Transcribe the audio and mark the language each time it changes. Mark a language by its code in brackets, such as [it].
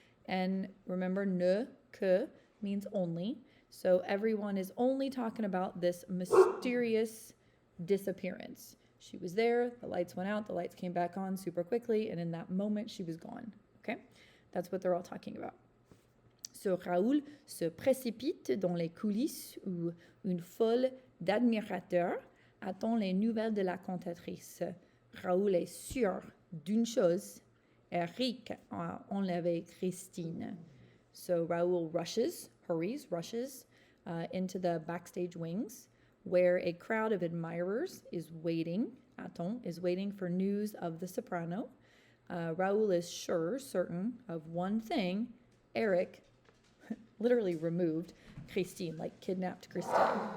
[en] And remember, ne, que means only. So everyone is only talking about this mysterious disappearance. She was there, the lights went out, the lights came back on super quickly, and in that moment, she was gone. Okay? That's what they're all talking about. [fr] So Raoul se précipite dans les coulisses où une foule d'admirateurs attend les nouvelles de la cantatrice. Raoul est sûr d'une chose, Eric a enlevé Christine. [en] So Raoul hurries into the backstage wings, where a crowd of admirers is waiting for news of the soprano. Raoul is certain of one thing. Eric literally removed Christine, like kidnapped Christine.